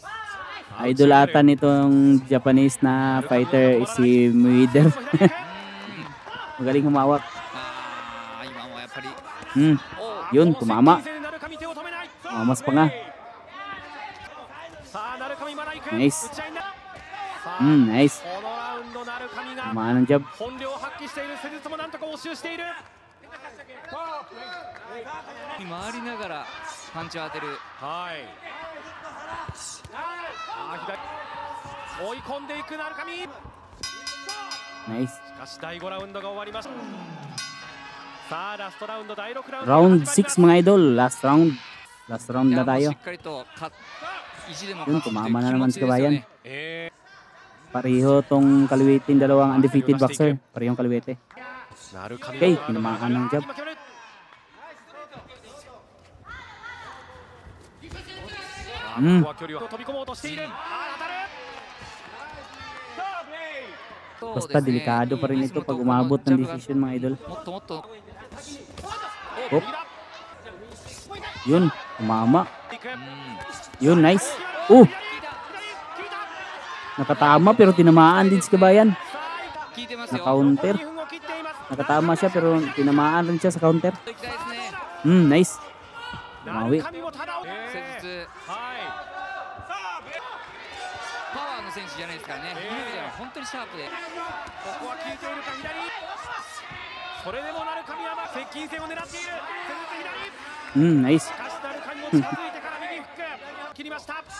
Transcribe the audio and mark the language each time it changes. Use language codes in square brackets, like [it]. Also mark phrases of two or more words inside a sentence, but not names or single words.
[tl] Idolatan nitong Japanese na fighter si Mayweather. Magaling humawak. [ja] 今もやっぱり [tl] Yun, tumama. Tumamas pa nga. [en] Nice. Nice. [tl] Tumaan ng jab. [ja] 回りながらパンチを当てる。追い込んでいく鳴上。 [en] Nice. [ja] しかし第5ラウンドが終わりました。さあラストラウンド第6ラウンド。 [tl] Round 6 mga idol. [en] Last round. Last round [tl] na [ja] いやもうし [tl] tayo. [ja] っかりと意地でも [tl] Yun, [ja] 勝つっていう [tl] tumama na [ja] 気 [tl] naman [ja] 持 [tl] si [ja] ちですよ [tl] Kabayan. [ja] ね。 [tl] Pareho tong kaliwitin, dalawang [en] undefeated boxer. [tl] Parehong kaliwete. Okay, tinamaan ng jab. Basta delikado pa rin ito pag umabot ng decision mga idol. [ja] もっともっと [tl] Oh. Yun, tumama. Yun, nice. Nakatama pero tinamaan din si Kabayan. [ja] 効いてますよ。 [tl] Na-counter. Nakatama siya pero tinamaan rin siya sa counter. [ja] 行きたいですね。 [en] Nice. Mawi. [ja] 施術パワーの選手じゃないですからね。そういう意味では本当にシャープで。ここは効いているか左。それでも鳴上は接近戦を狙っている。左。 [en] Nice. [ja] しかし鳴上も近づいてから右フック。切りました。